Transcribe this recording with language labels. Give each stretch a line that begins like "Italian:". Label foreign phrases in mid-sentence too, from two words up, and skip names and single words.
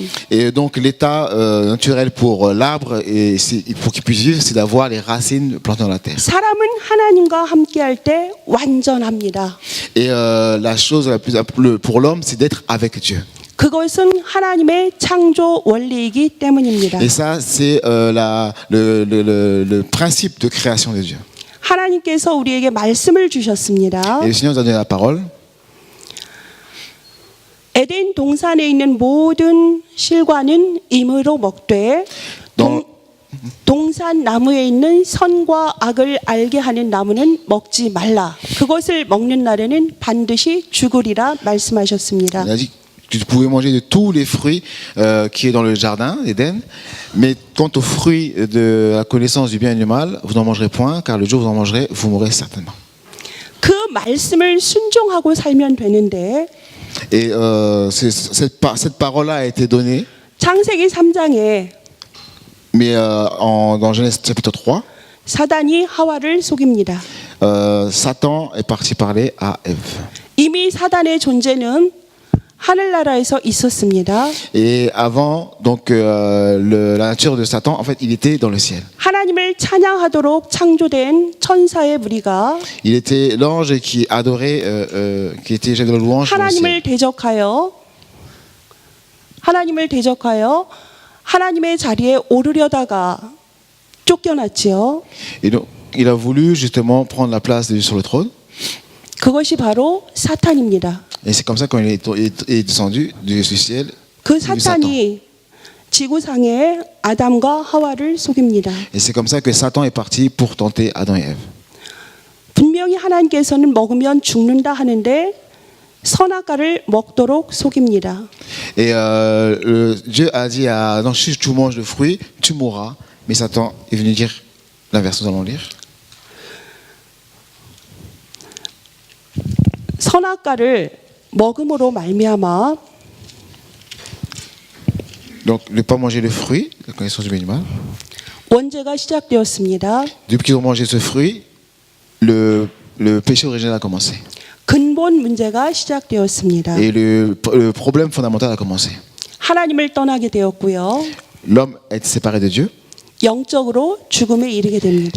French: Et donc l'état naturel pour l'arbre et pour qu'il puisse vivre, c'est d'avoir les racines plantées dans la terre.
Korean: 사람은 하나님과 함께할 때 완전합니다.
French: Et la chose la plus pour l'homme, c'est d'être avec Dieu.
Korean: 그것은 하나님의 창조 원리이기 때문입니다.
French: Et ça, c'est le principe de création de Dieu.
Korean: 하나님께서 우리에게 말씀을 주셨습니다.
French: Et le Seigneur nous a donné la parole.
Korean: 에덴 동산에 있는 모든 실과는 임으로 먹되 동산 나무에 있는 선과 악을 알게 하는 나무는 먹지 말라. 그것을 먹는 날에는 반드시 죽으리라 말씀하셨습니다.
French: Il a dit que tu pouvais manger de tous les fruits qui est dans le jardin d'Éden, mais quant aux fruits de la connaissance du bien et du mal, vous n'en mangerez point, car le jour où vous en mangerez, vous mourrez certainement.
Korean: 그 말씀을 순종하고 살면 되는데
French: Et cette parole-là a été donnée,
Korean: 창세기 3장에
French: mais dans Genèse chapitre 3,
Korean: 사단이 하와를 속입니다.
French: Satan est parti parler à Ève.
Korean: 이미 사단의 존재는 하늘나라에서 있었습니다.
French: Et avant, donc la nature de Satan, en fait, il était dans le ciel.
Korean: 하나님을 찬양하도록 창조된 천사의 무리가
French: Il était l'ange qui adorait, qui était chef de la louange dans le ciel.
Korean: 하나님을 대적하여 하나님의 자리에 오르려다가 쫓겨났지요.
French: Et donc, il a voulu justement prendre la place de Dieu sur le trône.
Korean: 그것이 바로 사탄입니다.
French: Et c'est comme ça qu'il est descendu du ciel.
Korean: 그 사탄이 지구상의 아담과 하와를 속입니다.
French: Et c'est comme ça que Satan est parti pour tenter Adam et Ève.
Korean: 분명히 하나님께서는 먹으면 죽는다 하는데 선악과를 먹도록 속입니다.
French: Et Dieu a dit à Adam, si tu manges le fruit, tu mourras. Mais Satan est venu dire l'inverse, nous allons lire.
Korean: 선악과를 먹음으로 말미암아
French: Donc, ne pas manger le fruit, la connaissance du bien et du mal.
Korean: 원죄가 시작되었습니다.
French: Depuis qu'ils ont mangé ce fruit, le péché originel a commencé.
Korean: 근본 문제가 시작되었습니다.
French: Et le problème fondamental a commencé.
Korean: 하나님을 떠나게 되었고요.
French: L'homme est séparé de Dieu
Korean: 영적으로 죽음에 이르게 됩니다.